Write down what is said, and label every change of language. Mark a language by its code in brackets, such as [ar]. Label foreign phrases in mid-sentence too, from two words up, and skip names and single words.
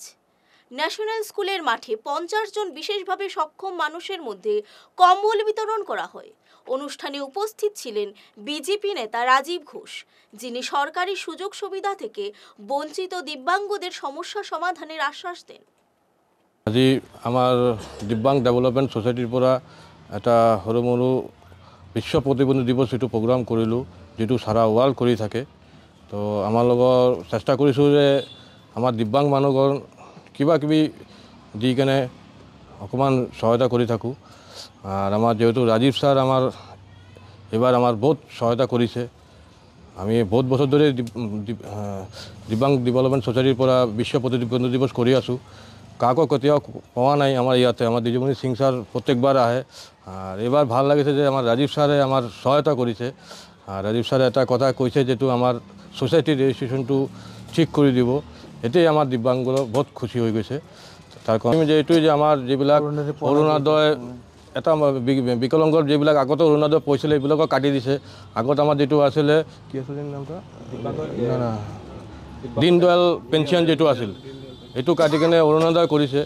[bn] ন্যাশনাল স্কুলের মাঠে 50 জন বিশেষভাবে সক্ষম মানুষের মধ্যে কম্বল বিতরণ করা হয়। অনুষ্ঠানে উপস্থিত ছিলেন বিজেপি নেতা রাজীব ঘোষ, যিনি সরকারি সুযোগ সুবিধা থেকে বঞ্চিত দিব্যাঙ্গদের সমস্যা সমাধানের আশ্বাস দেন। [as] আজি আমার দিব্যাঙ্গ ডেভেলপমেন্ট সোসাইটির পৰা এটা সৰু মৰু বিশ্ব প্ৰতিবন্ধী দিৱস এইটো প্ৰগ্ৰাম কৰিলোঁ, যিটো সারা ওয়ার্ল্ড কৰি থাকে। তো আমাৰ লগত চেষ্টা কৰিছোঁ যে আমাৰ দিব্যাঙ্গ মানুহগণ কিবা কিবি দি কেনে অকণমান সহায়তা কৰি থাকোঁ। [bn] আর আমার যেহেতু রাজীব স্যার আমার এবার আমার বহুত সহায়তা করেছে। [as] আমি বহুত বছর ধরে দিব্যাঙ্গ ডেভেলপমেন্ট সোসাইটির পৰা বিশ্ব প্ৰতিবন্ধী দিৱস কৰি আছোঁ। কাকো কেতিয়াও পোৱা নাই আমাৰ ইয়াতে। আমাৰ দিদিমণি সিং স্যার প্রত্যেকবার আহে। [bn] আর এবার ভাল লাগিছে যে আমার রাজীব স্যারে আমার সহায়তা করেছে। [as] আর রাজীব স্যারে এটা কথা কৈছে যেটো আমার সোসাইটির রেজিস্ট্রেশনটো ঠিক করে দিব। এটাই আমার দিব্যাঙ্গৰ বহুত খুশি হৈ গৈছে। তাৰ কাৰণে যে এইটোৱে যে আমাৰ যিবিলাক অৰুণোদয় এটা বিকলাঙ্গৰ যিবিলাক আগতে অৰুণোদয় পইছিলে এইবিলাকো কাটি দিছে। আগত আমাৰ যেটো আছিলে কি আছিল নামটা দীনদয়াল পেঞ্চন যেটো আছিল এইটো কাটি কেনে অৰুণোদয় কৰিছে।